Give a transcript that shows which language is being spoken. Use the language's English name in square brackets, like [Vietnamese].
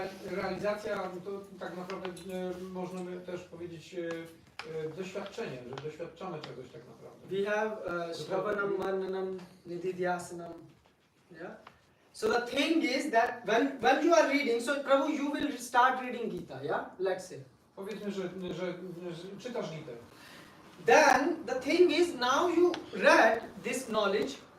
[Polish] Realizacja to tak naprawdę można by też powiedzieć doświadczenie, że doświadczamy czegoś tak naprawdę. [English] we have Shravanam, Mananam, Nididhyasanam. Yeah. So the thing is that when you are reading, so Prabhu, you will start reading Gita, yeah? Let's say. [Polish] Powiedzmy, że czytasz Gitę. [English] Then the thing is, now you read this knowledge,